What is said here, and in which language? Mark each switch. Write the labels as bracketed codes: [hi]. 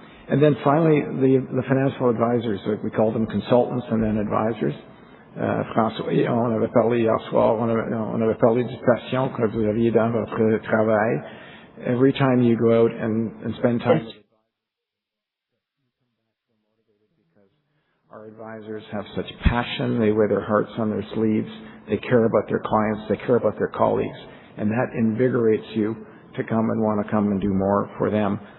[en] And then finally, the financial advisors, we call them consultants and then advisors. [fr] François, on avait parlé hier soir, on avait parlé du passion que vous aviez dans votre travail. [en] Every time you go out and spend time, our advisors have such passion. They wear their hearts on their sleeves. They care about their clients. They care about their colleagues. And that invigorates you to come and want to come and do more for them.